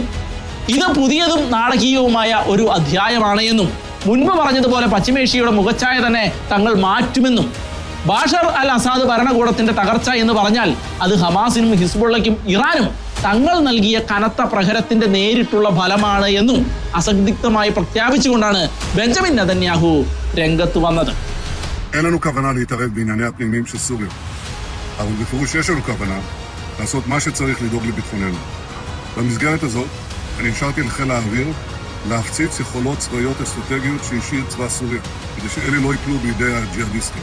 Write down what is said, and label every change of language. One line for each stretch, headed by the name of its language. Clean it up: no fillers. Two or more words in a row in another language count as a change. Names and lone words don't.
Malayalam: ഇത് പുതിയതും നാടകീയവുമായ ഒരു അധ്യായമാണ് എന്നും മുൻപ് പറഞ്ഞതുപോലെ പശ്ചിമേഷ്യയുടെ മുഖച്ഛായ തന്നെ തങ്ങൾ മാറ്റുമെന്നും ബാഷർ അൽ അസാദ് ഭരണകൂടത്തിന്റെ തകർച്ച എന്ന് പറഞ്ഞാൽ അത് ഹമാസിനും ഹിസ്ബുള്ളയ്ക്കും ഇറാനും തങ്ങൾ നൽകിയ കനത്ത പ്രഹരത്തിന്റെ നേരിട്ടുള്ള ഫലമാണ് എന്നും അസന്ദിഗ്ധമായി പ്രഖ്യാപിച്ചുകൊണ്ടാണ് ബെഞ്ചമിൻ നെതന്യാഹു രംഗത്ത് വന്നത്.
Hebrew: אין לנו כוונה להתערב בענייני הפנימיים של סוריה, אבל בפירוש יש לנו כוונה לעשות מה שצריך לדאוג לביטחוננו. במסגרת הזאת, אני השארתי לחיל האוויר להפציץ יכולות צבאיות אסטרטגיות שהשאיר צבא סוריה, כדי שאלה לא ייפלו בידי הג'יהאדיסטים.